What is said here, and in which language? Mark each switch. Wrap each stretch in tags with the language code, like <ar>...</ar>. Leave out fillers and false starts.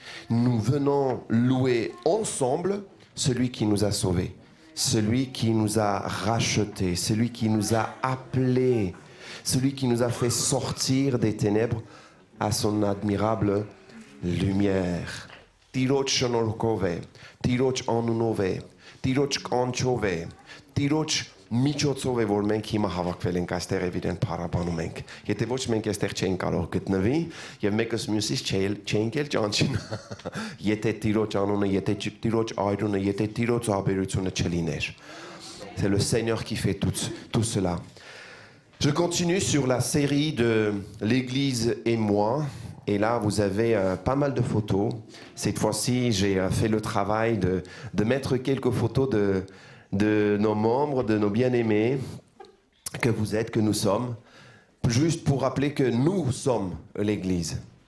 <fr>Nous venons louer ensemble celui qui nous a sauvés. Celui qui nous a rachetés, celui qui nous a appelés, celui qui nous a fait sortir des ténèbres à son admirable lumière.</fr> <hy>Տիրոջ շնորհքով է, Տիրոջ անունով է, Տիրոջ կանչով է, Տիրոջ միջոցով է, որ մենք հիմա հավաքվել ենք այստեղ եւ իրեն փառաբանում ենք։ Եթե ոչ մենք այստեղ չենք կարող գտնվի եւ մեկս մյուսից չենք էլ ճանչին։ Եթե Տիրոջ անունը, եթե Տիրոջ այրունը, եթե Տիրոջ աբերությունը չլիներ։</hy> <fr>C'est le Seigneur qui fait tout cela. Je continue sur la série de l'Église et moi. Et là, vous avez pas mal de photos. Cette fois-ci, j'ai fait le travail de mettre quelques photos de nos membres, de nos bien-aimés, que vous êtes, que nous sommes, juste pour rappeler que nous sommes l'Église.</fr>